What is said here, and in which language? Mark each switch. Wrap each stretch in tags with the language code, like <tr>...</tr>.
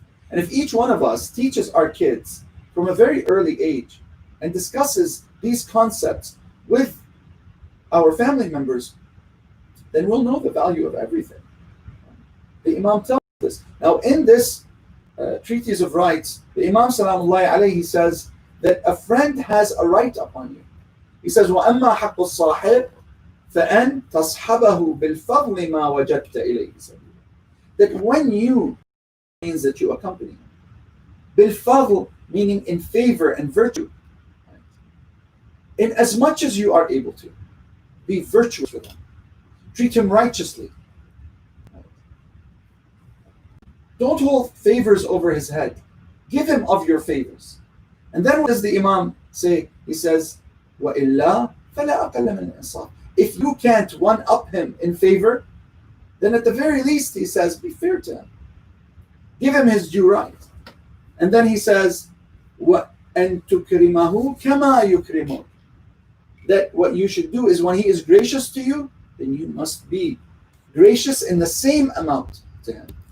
<en>And if each one of us teaches our kids from a very early age and discusses these concepts with our family members, then we'll know the value of everything. The Imam tells us this. Now, in this Treaties of Rights, the Imam Salamullahi alayhi says that a friend has a right upon you. He says,</en> <ar>وَأَمَّا حَقُّ الصَّاحِبِ فَأَنْ تَصْحَبَهُ بِالْفَضْلِ مَا وَجَدْتَ إِلَيْهِ سَبِيلًا.</ar> <en>That when you, means that you accompany him. Bil-fadl, meaning in favor and virtue. In as much as you are able to, be virtuous with him. Treat him righteously. Don't hold favors over his head. Give him of your favors. And then what does the Imam say? He says,</en> <ar>وَإِلَّا فَلَا أَقَلَّ مِنْ الْإِنصَافِ.</ar> <en>If you can't one-up him in favor, then at the very least, he says, be fair to him. Give him his due right. And then he says,</en> <ar>وَأَن تُكْرِمَهُ كَمَا يُكْرِمُكَ.</ar> <en>That what you should do is when he is gracious to you, then you must be gracious in the same amount to him.</en>